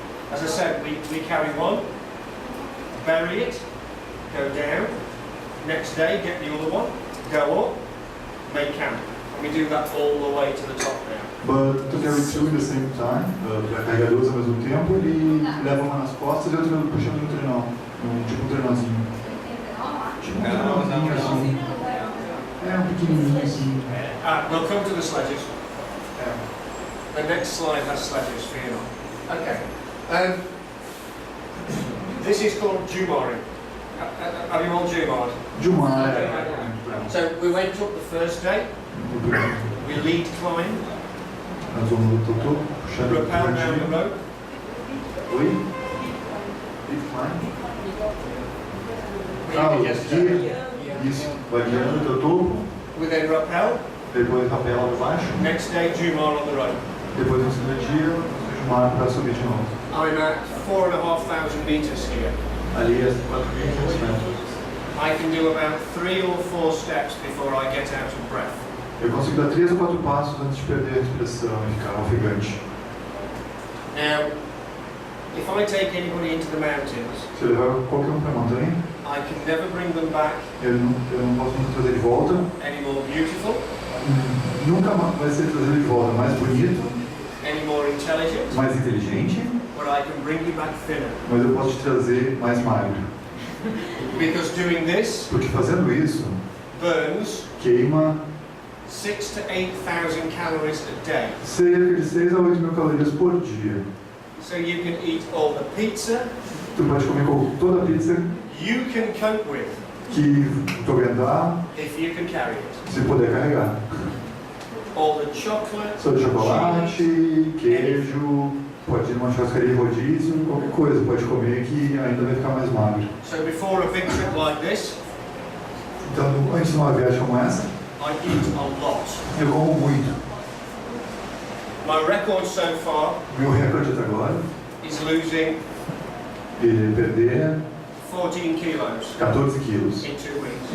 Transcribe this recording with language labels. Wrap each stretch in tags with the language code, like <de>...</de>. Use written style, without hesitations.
<en>As I said, we carry one, bury it, go down, next day get the other one, go up, make camp. And we do that all the way to the top now. But to carry two at the same time,</en> <pt>para carregar duas ao mesmo tempo, ele leva uma nas costas e outra puxando no trenó. Tipo um trenózinho. Tipo um trenózinho assim. É um pequenininho assim.</pt> <en>We'll come to the sledges. The next slide has sledges for you. Okay. This is called Jumaring. Have you all Jumared? Jumar. So we went up the first day, we lead climb,</en> <pt>Nós vamos no topo, puxando o</pt> <en>rappel down the</en> <pt>dia.</pt> <en>rope,</en> <pt>Oi?</pt> <en>Lead climb? maybe</en> <pt>O</pt> <en>just</en> <pt>guia. Isso, vai guiando até o topo.</pt> <en>we then rappel,</en> <pt>Depois rapela lá embaixo.</pt> <en>next day Jumar on the rope.</en> <pt>Depois no segundo dia, Jumar para subir de novo.</pt> <en>I'm at 4,500 meters here.</en> <pt>Ali é 4.500 metros.</pt> <en>I can do about 3 or 4 steps before I get out of breath.</en> <pt>Eu consigo dar 3 ou 4 passos antes de perder a respiração e ficar ofegante.</pt> <en>Now, if I take anybody into the mountains,</en> <pt>Se eu levar qualquer para a montanha,</pt> <en>I can never bring them back</en> <pt>eu não posso nunca trazer de volta.</pt> <en>any more beautiful,</en> <pt>Nunca vai ser trazer de volta mais bonito,</pt> <en>any more intelligent,</en> <pt>mais inteligente,</pt> <en>but I can bring you back thinner.</en> <pt>mas eu posso te trazer mais magro.</pt> <en>Because doing this</en> <pt>Porque fazendo isso,</pt> <en>burns</en> <pt>queima</pt> <en>6,000 to 8,000 calories a day.</en> <pt>cerca de 6 a 8 mil calorias por dia.</pt> <en>So you can eat all the pizza</en> <pt>Tu pode comer toda a pizza</pt> <en>you can cope with</en> <pt>que tu aguentar,</pt> <en>if you can carry it.</en> <pt>se puder carregar.</pt> <en>All the chocolate,</en> <pt>Só de</pt> <en>cheese,</en> <pt>chocolate, queijo, pode ir numa churrascaria rodízio, qualquer coisa pode comer que ainda vai ficar mais magro.</pt> <en>So before a big trip like this,</en> <pt>Então, antes de uma viagem como essa,</pt> <en>I eat a lot.</en> <pt>eu como muito.</pt> <en>My record so far</en> <pt>Meu recorde até agora</pt> <en>is losing</en> <pt>é perder</pt> <en>14 kilos</en> <pt>14 quilos</pt> <en>in 2 weeks.</en>